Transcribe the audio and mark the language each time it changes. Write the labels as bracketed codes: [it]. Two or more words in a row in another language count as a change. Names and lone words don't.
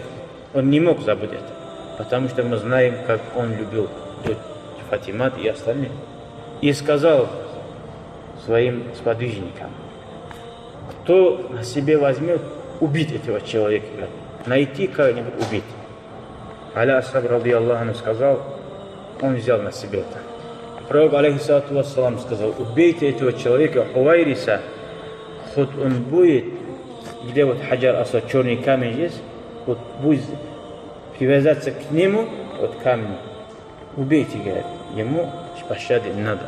[ru] Он не мог забыть это, потому что мы знаем, как он любил дочь Фатимат и остальных. И сказал своим сподвижникам, кто на себе возьмет убить этого человека, найти кого-нибудь убить. [ar] على أصحاب، رضي الله عنه, [ru] сказал, он взял на себя это. Пророк, [ar] عليه الصلاة والسلام, [ru] сказал, убейте этого человека, Хувайриса, хоть он будет, где вот Хаджар Асвад, черный камень есть, вот будет привязаться к нему, вот камень, убейте, говорит, ему пощады не надо.